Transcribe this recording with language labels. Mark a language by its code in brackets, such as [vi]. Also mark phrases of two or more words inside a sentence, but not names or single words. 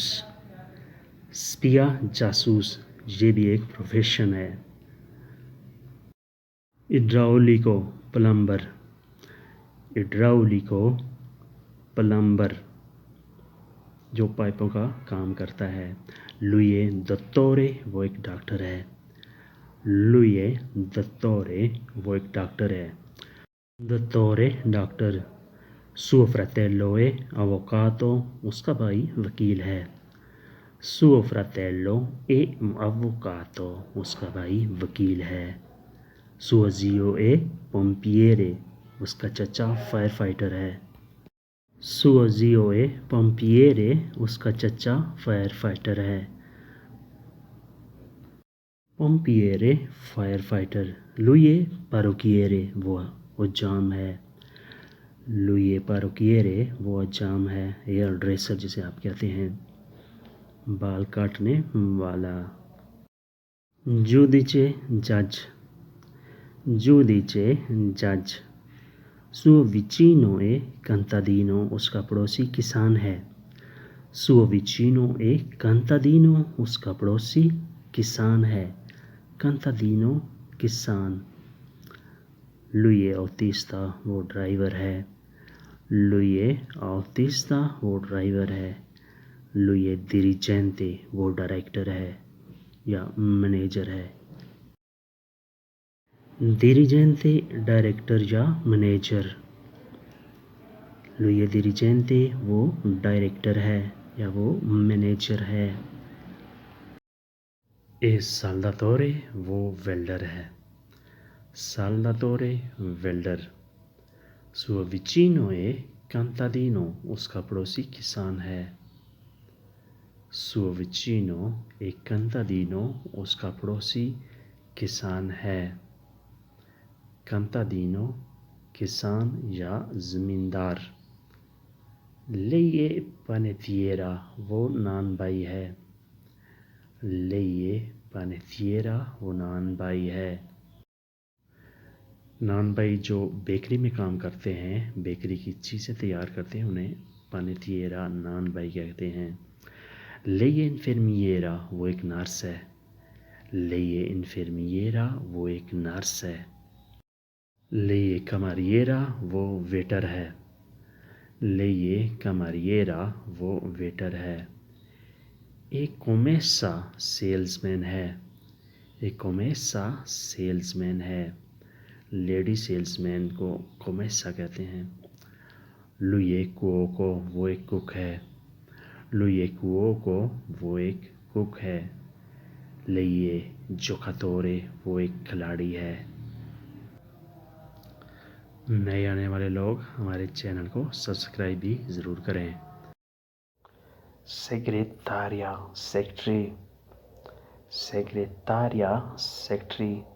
[ur] سپیا، جاسوس، یہ بھی ایک پروفیشن ہے. اڈراؤلیکو، پلمبر. اڈراؤلیکو، پلمبر، جو پائپوں کا کام کرتا ہے. [it] lui è dottore, [ur] وہ ایک ڈاکٹر ہے. [it] lui è dottore, [ur] وہ ایک ڈاکٹر ہے. [it] dottore, डॉक्टर। suo fratello è avvocato, [ur] اس کا بھائی وکیل ہے. [it] suo fratello è avvocato, [ur] اس کا بھائی وکیل ہے. [it] suo zio è pompiere, [ur] اس کا چچا [en] fire fighter [ur] ہے. [it] suo zio è pompiere, [ur] اس کا چچا [en] fire fighter [ur] ہے. [en] pompiere, fire fighter. [it] lui è parrucchiere, [ur] وہ حجام ہے. [it] lui è parrucchiere, [ur] وہ حجام ہے, [en] hair dresser [ur] جسے آپ کہتے ہیں. بال کاٹنے والا. [it] giudice judge, giudice judge. suo vicino è contadino, [ur] اس کا پڑوسی کسان ہے. [it] suo vicino è contadino, [ur] اس کا پڑوسی کسان ہے. [it] contadino کسان. lui è autista, [ur] وہ ڈرائیور ہے. [it] lui è autista, [ur] وہ ڈرائیور ہے. [it] lui è dirigente, [ur] وہ ڈائریکٹر ہے یا مینیجر ہے. dirigente ڈائریکٹر یا مینیجر. [it] lui è dirigente, [ur] وہ ڈائریکٹر ہے یا وہ مینیجر ہے. [it] e saldatore, [ur] وہ ویلڈر ہے. saldatore ویلڈر. [it] suo vicino è contadino, [ur] اس کا پڑوسی کسان ہے. [it] suo vicino è contadino, [ur] اس کا پڑوسی کسان ہے. contadino کسان یا زمیندار. [it] lei è panettiera, [ur] وہ نان بائی ہے. [it] lei è panettiera, [ur] وہ نان بائی ہے. نان بائی جو بیکری میں کام کرتے ہیں، بیکری کی چیزیں تیار کرتے ہیں، انہیں پانیتیرا نان بائی کہتے ہیں. [it] lei è infermiera, [ur] وہ ایک نرس ہے. [it] lei è infermiera, [ur] وہ ایک نرس ہے. [it] lei è cameriera, [ur] وہ ویٹر ہے. [it] lei è cameriera, [ur] وہ ویٹر ہے. ایک commessa سیلز مین ہے. ایک commessa سیلز مین ہے. لیڈی سیلز مین کو commessa کہتے ہیں. [it] lui è cuoco, [ur] وہ ایک کوک ہے. [it] lui è cuoco, [ur] وہ ایک کوک ہے. [it] lei è giocatore, [ur] وہ ایک کھلاڑی ہے. نئے آنے والے لوگ ہمارے چینل کو سبسکرائب بھی ضرور کریں. سیکریٹاریا سیکٹری. سیکریٹاریا سیکٹری.